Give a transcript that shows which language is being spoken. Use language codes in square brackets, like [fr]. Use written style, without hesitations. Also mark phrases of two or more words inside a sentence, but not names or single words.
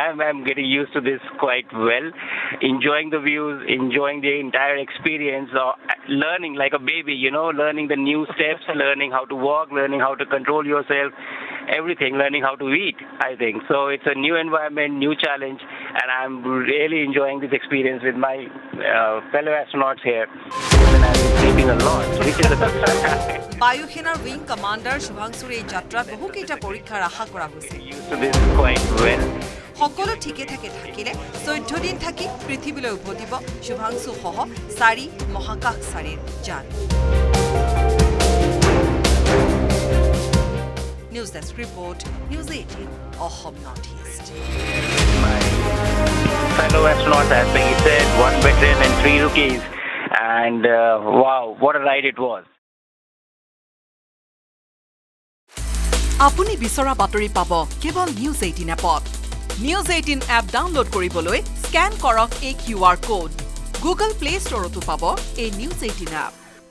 [en] I'm getting used to this quite well, enjoying the views, enjoying the entire experience, learning like a baby, learning the new steps, learning how to walk, learning how to control yourself, everything, learning how to eat, I think. So it's a new environment, new challenge, and I'm really enjoying this experience with my fellow astronauts here. And I've been sleeping a lot, which is a good sign. [as] বায়ুসেনাৰ উইং কমাণ্ডাৰ শুভাংশুৰ এই যাত্ৰাত বহুকেইটা পৰীক্ষাৰ আশা কৰা হৈছে [en] Used to this quite well. [as] সকলো ঠিকে থাকিলে 14 দিন থাকি পৃথিৱীলৈ উভতিব শুভাংশু সহ 4 মহাকাশচাৰীৰ যান [en] news desk report [as] নিউজ 18 অসম নৰ্থ ইষ্ট [en] My fellow astronauts, as Peggy said, 1 veteran and 3 rookies. And wow, what a ride it was. [as] আপুনি বিচৰা বাতৰি পাব কেৱল নিউজ 18 এপত নিউজ 18 এপ ডাউনলোড কৰিবলৈ স্ক্যান কৰক এই QR কোড গুগল প্লে ষ্টৰতো পাব এই নিউজ 18 এপ